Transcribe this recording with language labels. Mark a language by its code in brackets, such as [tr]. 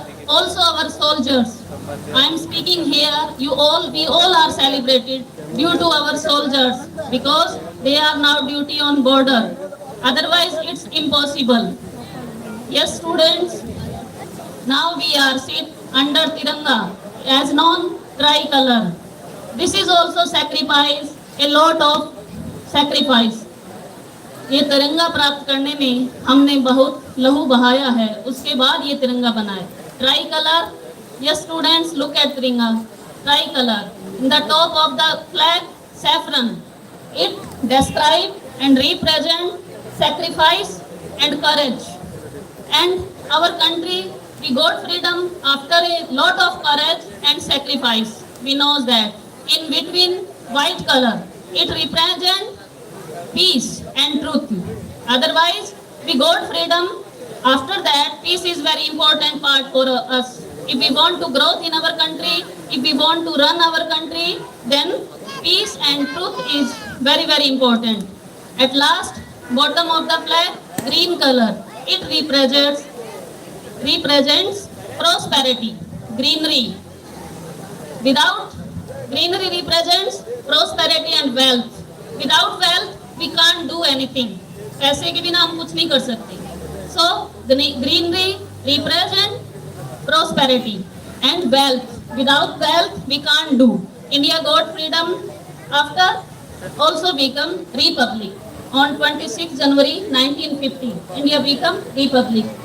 [en] also our soldiers. I am speaking here, we all are celebrated due to our soldiers because they are now duty on border. Otherwise, it's impossible. Yes, students, now we are sit under Tiranga as known tricolor. This is also sacrifice, a lot of sacrifice. [hi] ये तिरंगा प्राप्त करने में हमने बहुत लहू बहाया है, उसके बाद ये तिरंगा बना है. [en] Tricolour, yes students, look at तिरंगा, tricolour. In the top of the flag, saffron. It describe and represent sacrifice and courage. And our country, we got freedom after a lot of courage and sacrifice. We know that. In between, white color, it represents peace and truth. Otherwise, we got freedom. After that, peace is very important part for us. If we want to grow in our country, if we want to run our country, then peace and truth is very, very important. At last, bottom of the flag, green color. It represents prosperity, greenery. Without greenery represents prosperity and wealth. Without wealth, we can't do anything. [hi] पैसे के बिना हम कुछ नहीं कर सकते. [en] So, the greenery represent prosperity and wealth. Without wealth, we can't do. India got freedom after also become republic. On 26 January 1950, India become republic.